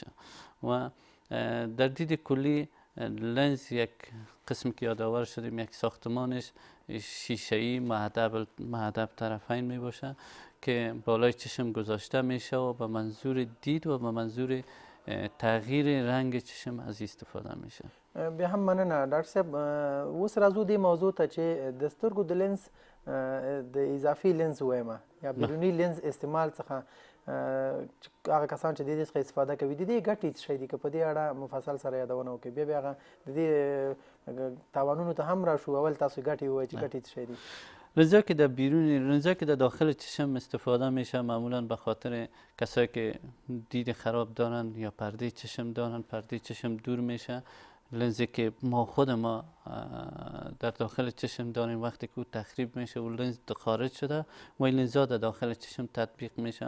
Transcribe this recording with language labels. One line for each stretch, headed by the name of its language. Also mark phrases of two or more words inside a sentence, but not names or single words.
Persian: و در دید کلی لنز یک قسم که یادآور شدیم یک ساختمانش شیشه‌ای مهدب طرفین می باشه که بالای چشم گذاشته میشه و به منظور دید و به منظور تغییر رنگ چشم از استفاده میشه.
Pashto: بیا هم مننه ډاکټر صاحب. اوس راځو دې موضوع ته چې د سترګو د لینز د اضافي لینز وایم یا بیروني لینز استعمال څخه هغه کسان چې د دې څخه استفاده کوي، د دې ګټې څه شی دي؟ که په دې اړه مفصل سره یادونه وکړئ، بیا هغه د دې تاوانونو ته هم راشو. اول تاسو ګټې ووایئ چې ګټې څه شی دي.
Persian: لنزهایی که در داخل چشم استفاده میشه معمولا به خاطر کسایی که دید خراب دارن یا پرده چشم دارن، پرده چشم دور میشه. لنزی که خود ما در داخل چشم داریم وقتی که او تخریب میشه و لنز خارج شده و این لنزها در داخل چشم تطبیق میشه.